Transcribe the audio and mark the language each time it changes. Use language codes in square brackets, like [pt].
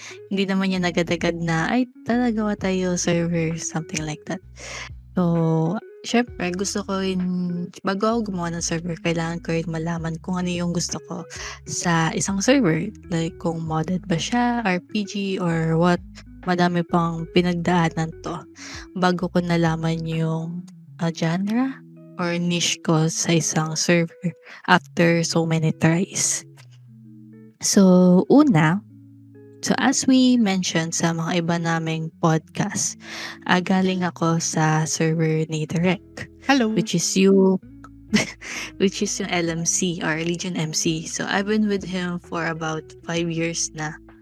[tl] Hindi naman yan agad-agad na, ay, talaga tayo server, something like that. So, syempre, gusto ko rin, bago ako gumawa ng server, kailangan ko rin malaman kung ano yung gusto ko sa isang server. Like, kung modded ba siya, RPG, or what. Madami pang pinagdaanan to bago ko nalaman yung genre or niche ko sa isang server [en] after so many tries. So, as we mentioned [tl] sa mga iba naming podcast, galing ako sa server ni Direk. [en] Hello! Which is yung LMC or Legion MC. So, I've been with him for about 5 years na.